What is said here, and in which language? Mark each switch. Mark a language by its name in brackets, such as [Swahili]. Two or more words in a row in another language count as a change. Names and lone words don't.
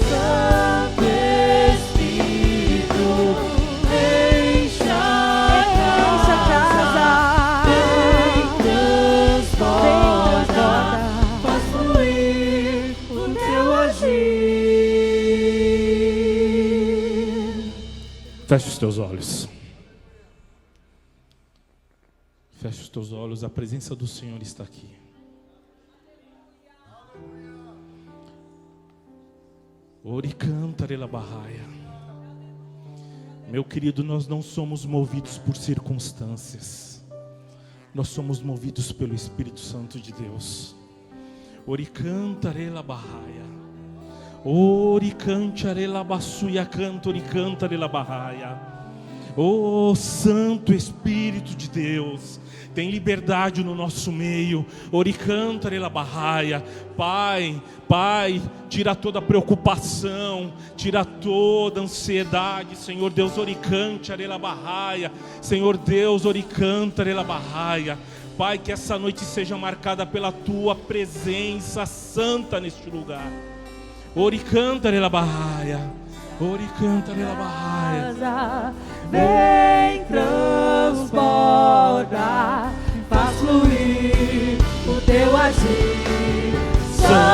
[Portuguese] Santo Espírito, enche a casa, vem transforma, faz fluir o teu agir. Feche os teus olhos. Feche os teus olhos, a presença do Senhor está aqui. Ori cantarela barraia. Meu querido, nós não somos movidos por circunstâncias. Nós somos movidos pelo Espírito Santo de Deus. Ori cantarela barraia. Ori cantarela bassuia canto, ori cantarela barraia. Oh, Santo Espírito de Deus, tem liberdade no nosso meio. Ori cantarela barraia. Pai, tira toda a preocupação, tira toda a ansiedade, Senhor Deus. Ori cantarela barraia. Senhor Deus, ori cantarela barraia. Pai, que essa noite seja marcada pela Tua presença santa neste lugar. Ori cantarela barraia. Ori cantarela barraia. Vem transborda, faz fluir o teu agir.